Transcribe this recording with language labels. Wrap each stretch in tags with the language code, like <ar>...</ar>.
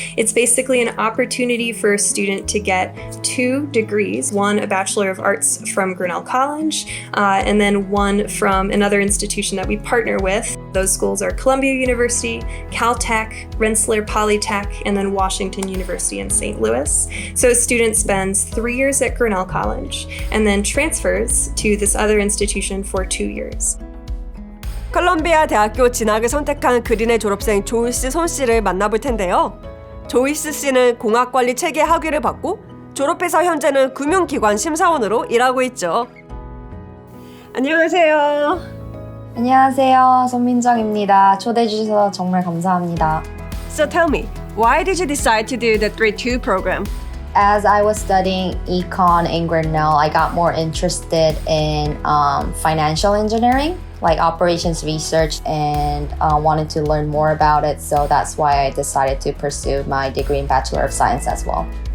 <en>It's basically an opportunity for a student to get 2 degrees, one a Bachelor of Arts from Grinnell College, and then one from another institution that we partner with. Those schools are Columbia University, Caltech, Rensselaer Polytech, and then Washington University in St. Louis. So a student spends 3 years at Grinnell College and then transfers to this other institution for 2 years.</en> <ko>컬럼비아 대학교 진학을 선택한 그린의 졸업생 조이스 손 씨를 만나볼 텐데요. 조이스 씨는 공학관리 체계 학위를 받고 졸업해서 현재는 금융기관 심사원으로 일하고 있죠. 안녕하세요. 안녕하세요. 손민정입니다. 초대해 주셔서 정말 감사합니다.</ko> <en>So tell me, why did you decide to do the 3-2 program? As I was studying econ in Grinnell, I got more interested in financial engineering, like operations research, and wanted to learn more about it. So that's why I decided to pursue my degree in Bachelor of Science as well.</en>